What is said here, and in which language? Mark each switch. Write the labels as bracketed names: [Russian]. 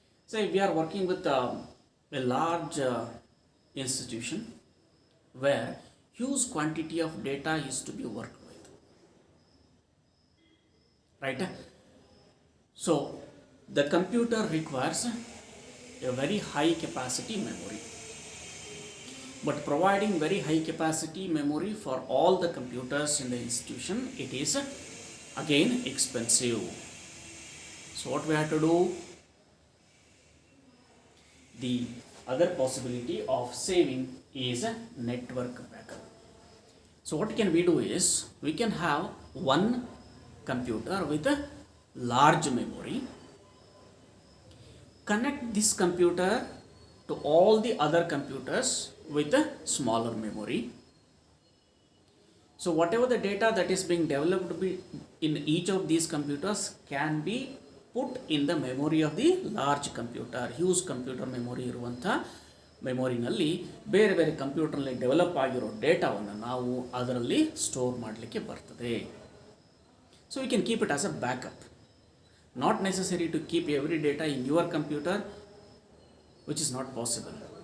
[English] So we are working with a large institution where huge quantity of data is to be work with, right? So the computer requires a very high capacity memory. But providing very high capacity memory for all the computers in the institution, it is again expensive. So what we have to do? The other possibility of saving is a network backup. So what can we do is, we can have one computer with a large memory, connect this computer to all the other computers with a smaller memory. So whatever the data that is being developed in each of these computers can be put in the memory of the large computer, huge computer memory [Kannada] iruvanta ಮೆಮೊರಿನಲ್ಲಿ ಬೇರೆ ಬೇರೆ ಕಂಪ್ಯೂಟರ್ನಲ್ಲಿ develop ಆಗಿರೋ ಡೇಟಾವನ್ನು ನಾವು ಅದರಲ್ಲಿ store ಮಾಡಲಿಕ್ಕೆ ಬರ್ತದೆ. [English] So you can keep it as a backup. Not necessary to keep every data in your computer, which is not possible.